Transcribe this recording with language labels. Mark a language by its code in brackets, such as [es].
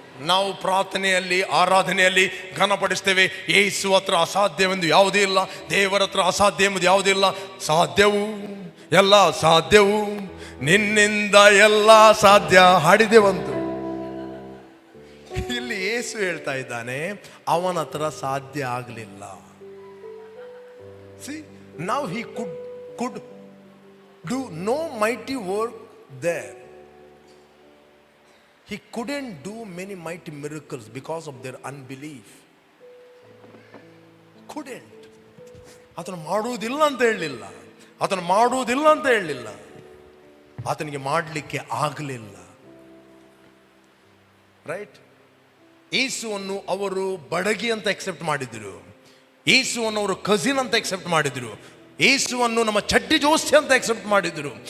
[kn] ನಾವು ಪ್ರಾರ್ಥನೆಯಲ್ಲಿ, ಆರಾಧನೆಯಲ್ಲಿ ಘನಪಡಿಸ್ತೇವೆ, ಯೇಸು ಹತ್ರ ಅಸಾಧ್ಯವೆಂದು ಯಾವುದೇ ಇಲ್ಲ, ದೇವರ ಹತ್ರ ಅಸಾಧ್ಯ ಎಂಬುದು ಯಾವುದೇ ಇಲ್ಲ. ಸಾಧ್ಯವು, ಎಲ್ಲ ಸಾಧ್ಯವು, ನಿನ್ನಿಂದ ಎಲ್ಲ ಸಾಧ್ಯ ಹಾಡಿದೆವಂತು. ಇಲ್ಲಿ ಯೇಸು ಹೇಳ್ತಾ ಇದ್ದಾನೆ, ಅವನ ಹತ್ರ ಸಾಧ್ಯ ಆಗಲಿಲ್ಲ. [en] See, now he could do no mighty work there. He couldn't do many mighty miracles because of their unbelief. Couldn't. [kn] ಆತನು ಮಾಡುವುದಿಲ್ಲ ಅಂತ ಹೇಳಲಿಲ್ಲ, ಆತನು ಮಾಡುವುದಿಲ್ಲ ಅಂತ ಹೇಳಲಿಲ್ಲ, ಆತನಿಗೆ ಮಾಡಲಿಕ್ಕೆ ಆಗಲಿಲ್ಲ. ರೈಟ್? ಯೇಸುವನ್ನು ಅವರು ಬಡಗಿ ಅಂತ ಎಕ್ಸೆಪ್ಟ್ ಮಾಡಿದ್ರು, ಯೇಸುವನ್ನು ಅವರು ಕಸಿನ್ ಅಂತ ಎಕ್ಸೆಪ್ಟ್ ಮಾಡಿದ್ರು, ಯೇಸುವನ್ನು ನಮ್ಮ ಚಡ್ಡಿ ಜೋಸ್ತಿ ಅಂತ ಎಕ್ಸೆಪ್ಟ್ ಮಾಡಿದ್ರು.